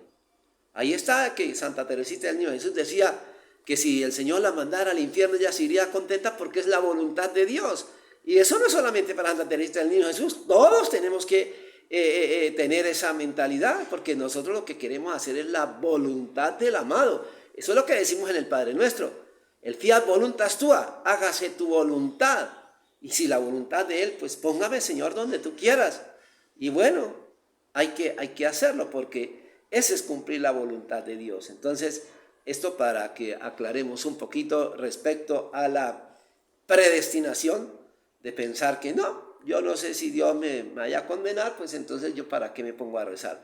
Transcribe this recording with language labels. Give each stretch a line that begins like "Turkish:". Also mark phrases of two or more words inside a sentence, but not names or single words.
Spanish: Ahí está que Santa Teresita del Niño Jesús decía que si el Señor la mandara al infierno ella se iría contenta porque es la voluntad de Dios. Y eso no es solamente para Santa Teresita del Niño Jesús, todos tenemos que tener esa mentalidad, porque nosotros lo que queremos hacer es la voluntad del amado. Eso es lo que decimos en el Padre Nuestro. El
Latin: fiat voluntas tua,
Spanish: hágase tu voluntad. Y si la voluntad de Él, pues póngame, Señor, donde tú quieras. Y bueno, hay que hacerlo, porque ese es cumplir la voluntad de Dios. Entonces, esto para que aclaremos un poquito respecto a la predestinación, de pensar que no, yo no sé si Dios me vaya a condenar, pues entonces yo para qué me pongo a rezar.